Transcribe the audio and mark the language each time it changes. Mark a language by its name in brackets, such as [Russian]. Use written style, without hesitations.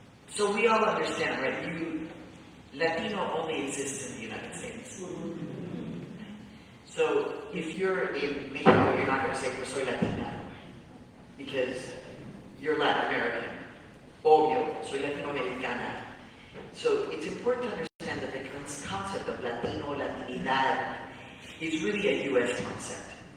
[English] So we all understand, right? Latino only exists in the United States. So if you're in Mexico, you're not going to say, [Spanish] "Pues soy Latina," [English] because you're Latin American. [Spanish] Obvio, soy Latinoamericana. [English] So it's important to understand that the concept of Latino, Latinidad is really a U.S. concept.